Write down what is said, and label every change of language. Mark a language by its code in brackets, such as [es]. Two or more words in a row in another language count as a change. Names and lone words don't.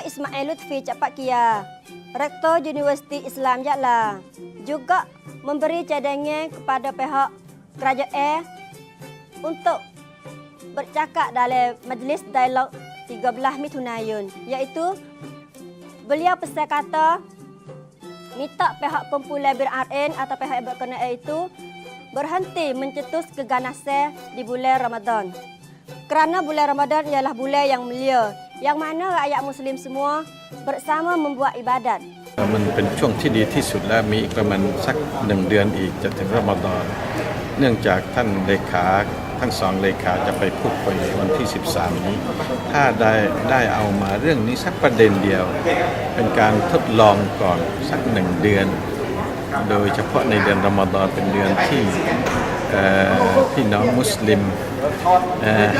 [ms] Ismail Lutfi Capak Kia, Rektor Universiti Islam Jala, juga memberi cadangan kepada pihak kerajaan untuk bercakap dalam majlis dialog 13 Mitun, iaitu beliau pesan kata minta pihak kumpulan BRN atau pihak yang berkenaan itu berhenti mencetus keganasan di bulan Ramadan. Kerana bulan Ramadan ialah bulan yang mulia, yang mana rakyat Muslim semua bersama membuat ibadat. [th] มันเป็นช่วงที่ดีที่สุดและมีอีกประมาณสัก1 เดือนอีกจะถึงรอมฎอนเนื่องจากท่านเลขาทั้ง2เลขาจะไปพูดคุยวันที่13นี้ถ้าได้เอามาเรื่องนี้ สักประเด็นเดียวเป็นการทดลองก่อนสัก1 เดือนโดยเฉพาะในเดือนรอมฎอนเป็นเดือนที่พี่น้องมุสลิมให้